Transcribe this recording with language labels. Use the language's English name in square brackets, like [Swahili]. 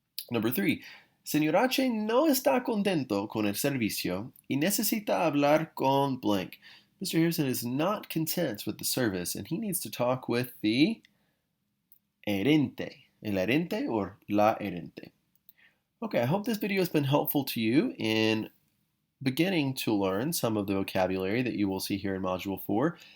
[English] Number 3. [Spanish] Señor H no está contento con el servicio y necesita hablar con blank. [English] Mr. Harrison is not content with the service and he needs to talk with the herente. El herente or la herente. Okay, I hope this video has been helpful to you in beginning to learn some of the vocabulary that you will see here in Module 4.